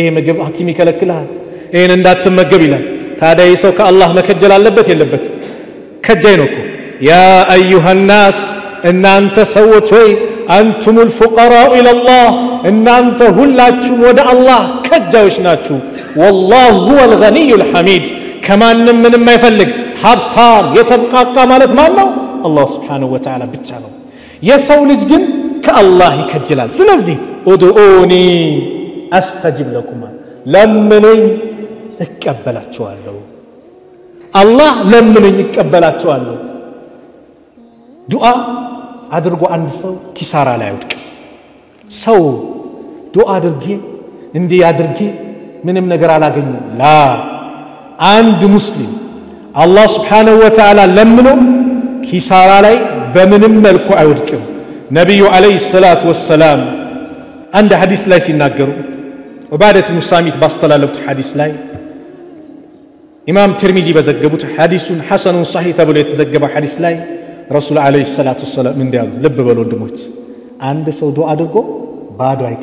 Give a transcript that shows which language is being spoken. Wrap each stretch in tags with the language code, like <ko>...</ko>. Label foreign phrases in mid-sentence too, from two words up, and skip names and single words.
<am>ምግብ ሐኪም ይከለክላል ይሄን እንዳትመገብ ይላል ታዲያ ይሰው ከአላህ መከጀል አለበት የለበት ከጃይ ነው እኮ</am> <ar>يا أيها الناس</ar> <am>እናንተ ሰዎች ሆይ</am> <ar>أنتم الفقراء إلى الله</ar> <am>እናንተ ሁላችሁም ወደ አላህ ከጃዮች ናችሁ والله</am> <ar>هو الغني الحميد</ar> <am>ከማንም ምንም አይፈልግ ሀብታም የተብቃቃ ማለት ማን ነው አላህ</am> <ar>سبحانه وتعالى</ar> <am>ብቻ ነው የሰው ልጅ ግን ከአላህ ይከጀላል ስለዚህ ادعوني</am> <ar>أستجب لكم</ar> <am>ለምኑኝ እቀበላችኋለሁ አላህ ለምኑኝ እቀበላችኋለሁ ዱዓ አድርጎ አንድ ሰው ኪሳራ ላይ አይወድቅ ሰው ዱዓ አድርጌ እንዲህ አድርጌ ምንም ነገር አላገኘም ላ አንድ ሙስሊም አላህ</am> <ar>سبحانه وتعالى</ar> <am>ለምኖ ኪሳራ ላይ በምንም መልኩ አይወድቅም ነብዩ</am> <ar>عليه الصلاة والسلام</ar> <am>አንድ ሐዲስ ላይ ሲናገሩ ዑባደት ኢብኑ ሳሚት ባስተላለፉት ሐዲስ ላይ ኢማም ትርሚዚ በዘገቡት ሐዲሱን</am> <ar>حسن صحيح</ar> <am>ተብሎ የተዘገበ ሐዲስ ላይ ረሱል</am> <ar>عليه الصلاة والسلام</ar> <am>እንዲያሉ ልብ በሉ ወንድሞች አንድ ሰው ዱዓ አድርጎ ባዶ</am>